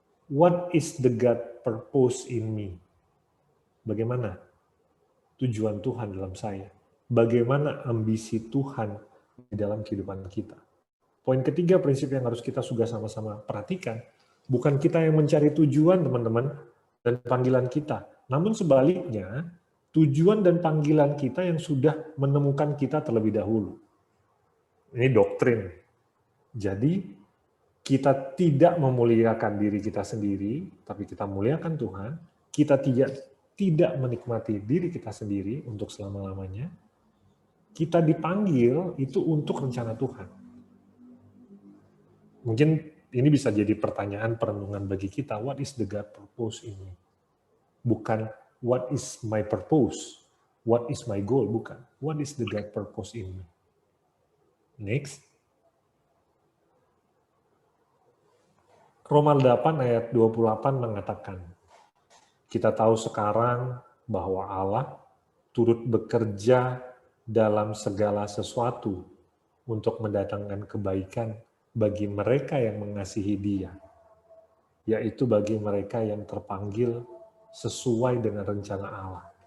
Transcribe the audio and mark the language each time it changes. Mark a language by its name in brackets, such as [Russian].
[English] What is the God purpose in me? [Indonesian] Bagaimana tujuan Tuhan dalam saya? Bagaimana ambisi Tuhan di dalam kehidupan kita? Poin ketiga, prinsip yang harus kita juga sama-sama perhatikan, bukan kita yang mencari tujuan, teman-teman, dan panggilan kita. Namun sebaliknya, tujuan dan panggilan kita yang sudah menemukan kita terlebih dahulu. Ini doktrin. Jadi, kita tidak memuliakan diri kita sendiri, tapi kita muliakan Tuhan. Kita tidak menikmati diri kita sendiri untuk selama-lamanya. Kita dipanggil itu untuk rencana Tuhan. Mungkin ini bisa jadi pertanyaan perenungan bagi kita, [English] what is the God purpose in me? [Indonesian] Bukan [English] what is my purpose, what is my goal, [Indonesian] bukan. [English] What is the God purpose in me? Next. [Indonesian] Roma 8 ayat 28 mengatakan, kita tahu sekarang bahwa Allah turut bekerja dalam segala sesuatu untuk mendatangkan kebaikan bagi mereka yang mengasihi Dia, yaitu bagi mereka yang terpanggil sesuai dengan rencana Allah.